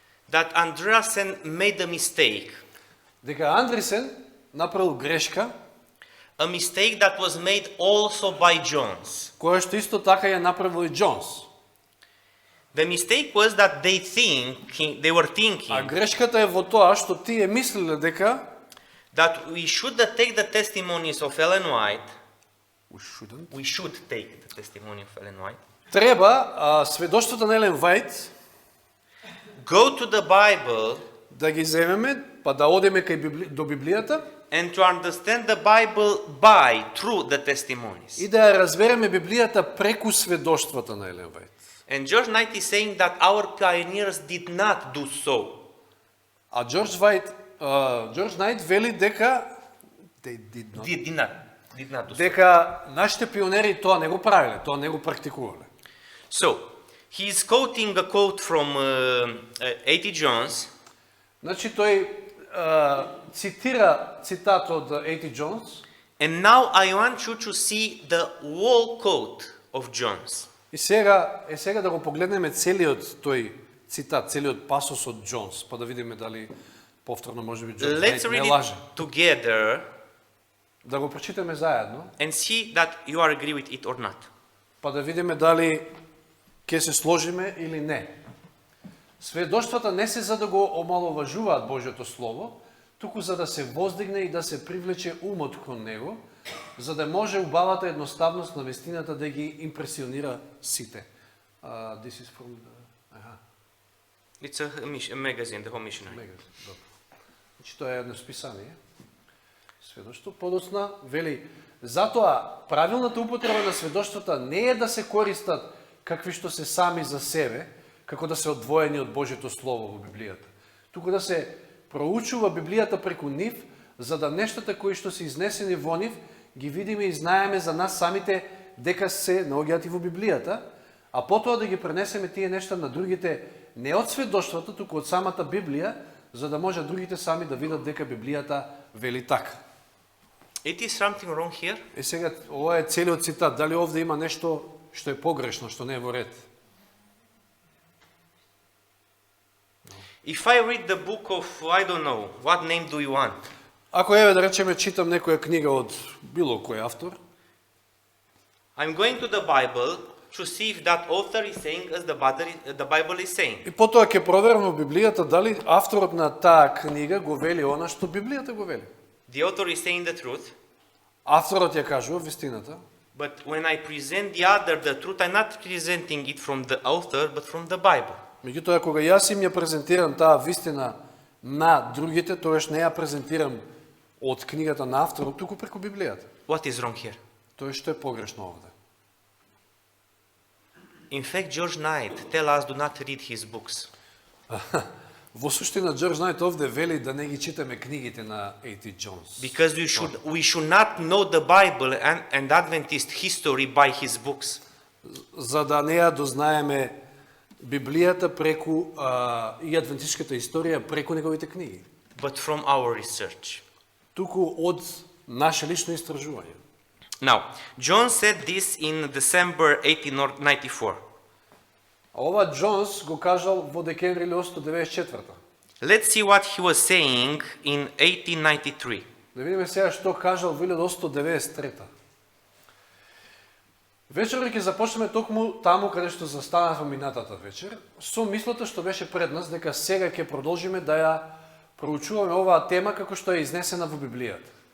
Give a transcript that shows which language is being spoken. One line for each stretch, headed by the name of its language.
English: that Andreasen made a mistake,
Macedonian: дека Андресен направил грешка,
English: a mistake that was made also by Jones.
Macedonian: која што исто така ја направил и Джонс.
English: The mistake was that they were
Macedonian: А
English: thinking
Macedonian: грешката е во тоа што тие мислеле дека
English: that we should take the testimonies of Ellen White. we shouldn't. We should take the testimony of Ellen White.
Macedonian: Треба сведоштвото на Елен Вајт
English: Go to the Bible
Macedonian: да ги земеме, па да одеме до Библијата
English: and to understand the Bible through the testimonies.
Macedonian: и да ја разбереме Библијата преку сведоштвата на Елен Вајт.
English: And George Knight is saying that our pioneers did not do so.
Macedonian: А Джордж Најт вели дека
English: they did not. Did not do so.
Macedonian: Дека нашите пионери тоа не го правиле, тоа не го практикувале.
English: So, he is quoting a quote from A.T. Jones,
Macedonian: Значи тој цитира цитат од A.T. Джонс
English: and now I want you to see the whole quote of Jones.
Macedonian: и сега да го погледнеме целиот тој цитат, целиот пасос од Джонс, па да видиме дали повторно можеби Джонс
English: Let's
Macedonian: не
English: read
Macedonian: лаже.
English: it together
Macedonian: Да го прочитаме заедно,
English: and see that you are agree with it or not.
Macedonian: па да видиме дали ќе се сложиме или не. Сведоштвата не се за да го омаловажуваат Божјото Слово, туку за да се воздигне и да се привлече умот кон него, за да може убавата едноставност на вестината да ги импресионира сите.
English: This is from the... It's a magazine, the Home Missionary.
Macedonian: Добро. Значи тоа е едно списание. Сведоштво подоцна вели, затоа правилната употреба на сведоштвата не е да се користат какви што се сами за себе, како да се одвоени од Божјото Слово во Библијата, туку да се проучува Библијата преку нив, за да нештата кои што се изнесени во нив ги видиме и знаеме за нас самите дека се наоѓаат и во Библијата, а потоа да ги пренесеме тие нешта на другите не од сведоштвата, туку од самата Библија, за да може другите сами да видат дека Библијата вели така.
English: It is something wrong here?
Macedonian: Е сега, ова е целиот цитат. Дали овде има нешто што е погрешно, што не е во ред?
English: If I read the book of, I don't know, what name do you want?
Macedonian: Ако еве да речеме читам некоја книга од било кој автор,
English: I'm going to the Bible to see if that author is saying as the Bible is saying.
Macedonian: и потоа ќе проверам во Библијата дали авторот на таа книга го вели она што Библијата го вели.
English: The author is saying the truth,
Macedonian: Авторот ја кажува вистината,
English: but when I present the truth, I'm not presenting it from the author, but from the Bible.
Macedonian: меѓутоа кога јас им ја презентирам таа вистина на другите, тоаш не ја презентирам од книгата на авторот, туку преку Библијата.
English: What is wrong here?
Macedonian: Тоа што е погрешно овде.
English: In fact, George Knight tell us do not read his books.
Macedonian: Во суштина Джордж Најт овде вели да не ги читаме книгите на A.T. Джонс.
English: Because we should not know the Bible and Adventist history by his books.
Macedonian: За да не ја дознаеме Библијата преку и адвентистичката историја преку неговите книги,
English: But from our research.
Macedonian: туку од наше лично истражување.
English: Now, John said this in December 1894.
Macedonian: А ова Джонс го кажал во декември 1894.
English: Let's see what he was saying in 1893.
Macedonian: Да видиме сега што кажал во 1893. Вечерот ќе започнеме токму таму каде што застанавме минатата вечер, со мислата што беше пред нас дека сега ќе продолжиме да ја проучуваме оваа тема како што е изнесена во Библијата.